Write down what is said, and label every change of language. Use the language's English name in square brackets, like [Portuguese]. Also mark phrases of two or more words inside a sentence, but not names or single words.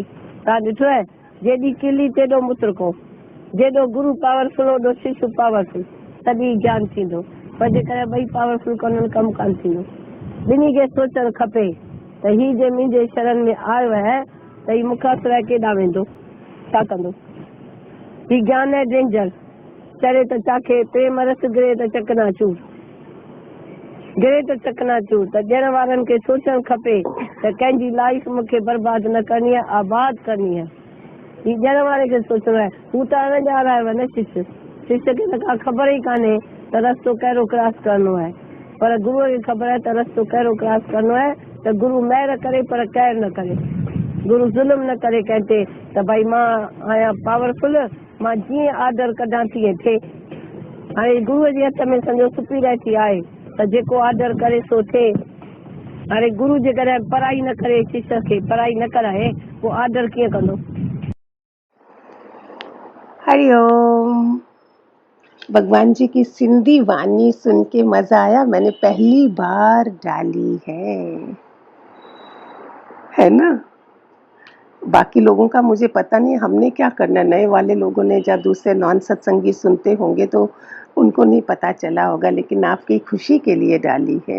[Sindhi] तव्हां ॾिठो आहे, जेॾी कीली तेॾो मुतरको, जेॾो गुरू पावरफुल ओॾो शिष्य पावरफुल, तॾहिं ज्ञान थींदो। पर जेकॾहिं ॿई पावरफुल कोन्हनि कमु कान थींदो। ॿिन्ही खे सोचणु खपे त हीउ जे मुंहिंजे शरण में आयो आहे त हीउ मूंखां सवाइ केॾां वेंदो, छा कंदो? हीउ ज्ञान आहे डेंजर, चढ़े त चाखे, प्रेम रस गिरे त चकनाचूर, गिरे त चकनाचूर। त ॾियण वारनि खे सोचणु खपे त कंहिंजी लाइफ मूंखे बर्बादु न करणी आहे, आबाद करणी आहे। हीउ ॾियण वारे खे सोचणो आहे। हू त अणॼाण आयो आहे न शिष्य, शिष्य खे त का ख़बर ई कान्हे त रस्तो कहिड़ो क्रॉस करिणो आहे, पर गुरूअ खे ख़बर आहे त रस्तो कहिड़ो क्रॉस करिणो आहे। त गुरू महिर करे पर कहर न करे, गुरू ज़ुल्म न करे कंहिं ते त भई मां आहियां पावरफुल, मां जीअं आर्डर कढां तीअं थिए। हाणे गुरूअ जे हथ में सम्झो सुपीरियरिटी आहे त जेको आर्डर करे सो थिए। हाणे गुरू जेकॾहिं पढ़ाई न करे, शिष्य खे पढ़ाई न कराए, पोइ आर्डर कीअं कंदो? हरिओम। [Hindi] भगवान जी की सिंधी वाणी सुन के मजा आया। मैंने पहली बार डाली है ना। बाकी लोगों का मुझे पता नहीं, हमने क्या करना, नए वाले लोगों ने या दूसरे नॉन सत्संगी सुनते होंगे तो उनको नहीं पता चला होगा, लेकिन आपकी खुशी के लिए डाली है।